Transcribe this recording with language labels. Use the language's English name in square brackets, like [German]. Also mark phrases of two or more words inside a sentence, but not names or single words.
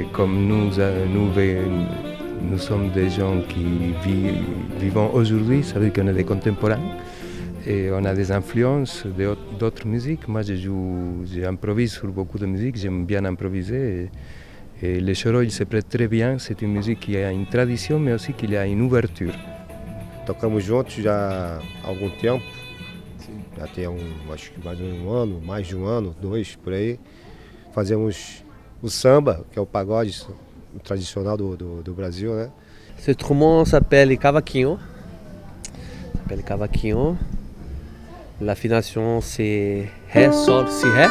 [French] Et comme nous sommes des gens qui vivent aujourd'hui, ça veut dire qu'on est des contemporains et on a des influences d'autres musiques. Moi, j'improvise sur beaucoup de musique, j'aime bien improviser. Et le choro, il se prête très bien. C'est une musique qui a une tradition, mais aussi qu'il a une ouverture. [Portuguese] Tocamos juntos já há algum tempo, já tem acho que mais de um ano, 2 por aí. Fazemos o samba, que é o pagode [French] traditionnel du Brésil, [Portuguese] né? [French] Ce instrument s'appelle cavaquinho. L'affination c'est Ré, Sol, Si, Ré.